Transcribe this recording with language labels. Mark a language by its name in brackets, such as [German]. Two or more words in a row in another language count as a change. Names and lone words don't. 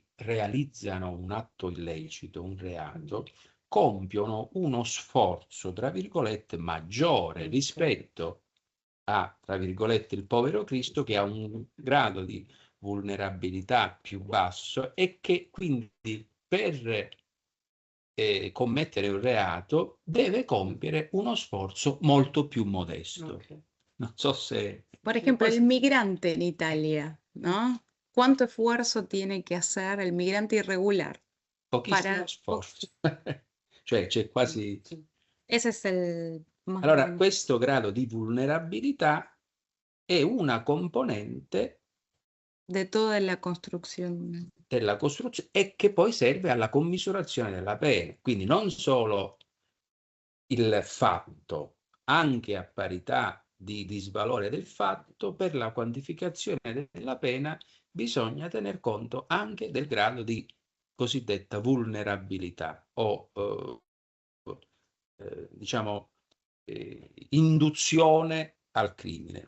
[Italian] realizzano un atto illecito, un reato, compiono uno sforzo, tra virgolette, maggiore rispetto a, tra virgolette, il povero Cristo, che ha un grado di vulnerabilità più basso e che quindi per commettere un reato deve compiere uno sforzo molto più modesto. Okay. Non so se... [Spanish] Por ejemplo, el migrante en Italia, ¿no? ¿Cuánto esfuerzo tiene que hacer el migrante irregular? [Italian] Pochissimo sforzo. Cioè c'è quasi... [Spanish] Ese es el... [Italian] Allora, questo grado di vulnerabilità è una componente [Spanish] de toda la construcción. [Italian] della costruzione e che poi serve alla commisurazione della pena. Quindi non solo il fatto, anche a parità di disvalore del fatto, per la quantificazione della pena bisogna tener conto anche del grado di cosiddetta vulnerabilità o diciamo induzione al crimine.